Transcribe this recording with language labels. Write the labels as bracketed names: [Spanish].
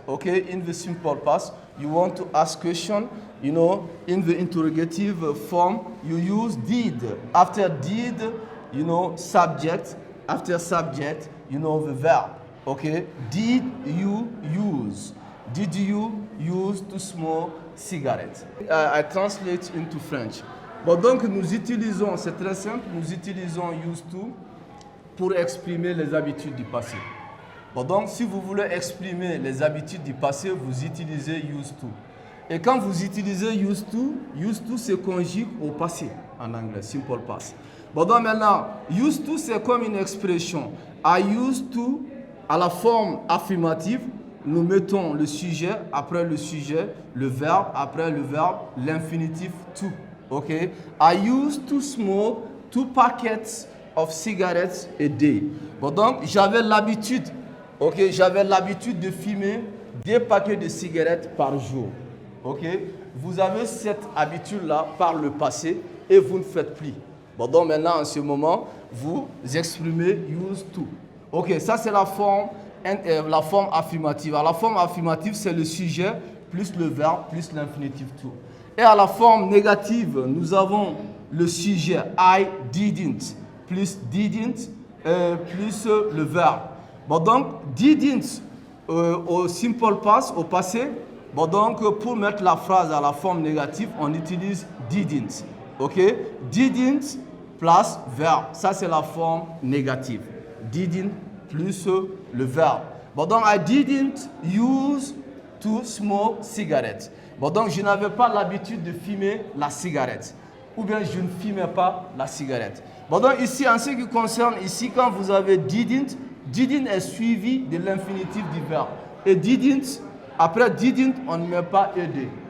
[English] Okay, in the simple past, you want to ask question, in the interrogative form, you use did. After did, subject. After subject, the verb. Okay, did you use? Did you use to smoke cigarettes? I translate into French. [French] Bon, donc nous utilisons, c'est très simple, nous utilisons used to pour exprimer les habitudes du passé. Bon, donc si vous voulez exprimer les habitudes du passé, vous utilisez used to. Et quand vous utilisez used to se conjugue au passé en anglais, simple past. Bon, donc maintenant, used to c'est comme une expression. I used to, à la forme affirmative, nous mettons le sujet, après le sujet, le verbe, après le verbe, l'infinitif to. [English] Okay? I used to smoke 2 packets of cigarettes a day. [French] Bon, donc, j'avais l'habitude, j'avais l'habitude de fumer 2 paquets de cigarettes par jour. Okay? Vous avez cette habitude-là par le passé et vous ne faites plus. Bon, donc maintenant, en ce moment, vous exprimez used to. Ok, ça c'est la forme affirmative. À la forme affirmative, c'est le sujet plus le verbe plus l'infinitif to. Et à la forme négative, nous avons le sujet I didn't plus didn't plus le verbe. Bon, donc, didn't au simple past, au passé. Bon, donc, pour mettre la phrase à la forme négative, on utilise didn't. Ok? Didn't plus verbe. Ça, c'est la forme négative. Didn't plus le verbe. Bon, donc, [English] I didn't use to smoke cigarettes. [French] Bon, donc, je n'avais pas l'habitude de fumer la cigarette. Ou bien, je ne fumais pas la cigarette. Bon, donc, ici, en ce qui concerne, ici, quand vous avez didn't est suivi de l'infinitif du verbe. Et didn't, après didn't, on ne met pas ed.